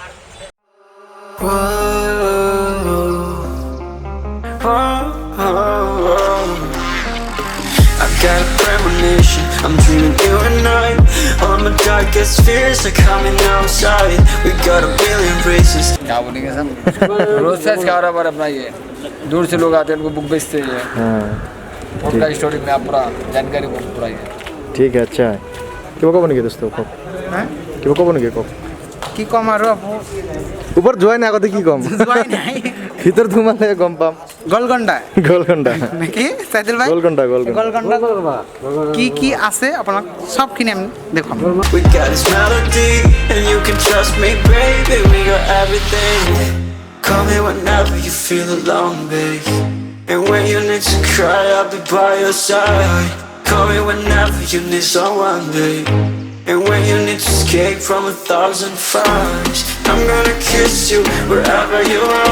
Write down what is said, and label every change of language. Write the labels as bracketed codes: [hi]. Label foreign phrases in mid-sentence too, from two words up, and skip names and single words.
[en] I've got a premonition, I'm dreaming you and I. All my darkest fears are coming outside. We got a billion races. [hi] क्या बोलेंगे सब रोज से कारोबार अपना ये दूर से लोग आते हैं उनको बुक बेचते हैं उनका स्टोरी में आप पूरा जानकारी पूरा ये [as] ঠিক আছে আচ্ছা কিবা ক'ব নেকি দোস্ত কওক হ্যাঁ কিবা ক'ব নেকি কওক কি কম আৰু আপু ওপৰত যোৱাই নাই আগতে কি কম যোৱাই নাই ভিতৰত সোমালে গম পাম গোলকন্ডা গোলকন্ডা নাকি সাইদুল ভাই গোলকন্ডা গোলকন্ডা কি কি আছে আপোনাক সবখিনি আমি দেখাম [en] We got this melody, and you can trust me, baby. We got everything. Call me whenever you feel alone, babe. And when you need to cry, I'll be by your side. Call me whenever you need someone, babe. And when you need to escape from 1,000 fires, I'm gonna kiss you wherever you are.